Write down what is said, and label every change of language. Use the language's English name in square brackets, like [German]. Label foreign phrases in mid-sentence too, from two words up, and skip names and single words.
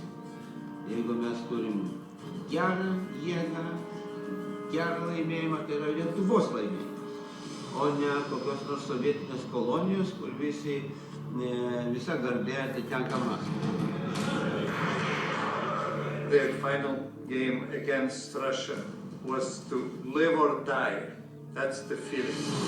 [Lithuanian] Jeigu mes turim gerą jėgą, gerą laimėjimą, tai yra Lietuvos laimėjimas, o ne kokios nors sovietinės kolonijos, kur visa garbė atitenka Maskvai. [English] Their final game against Russia was to live or die. That's the feeling.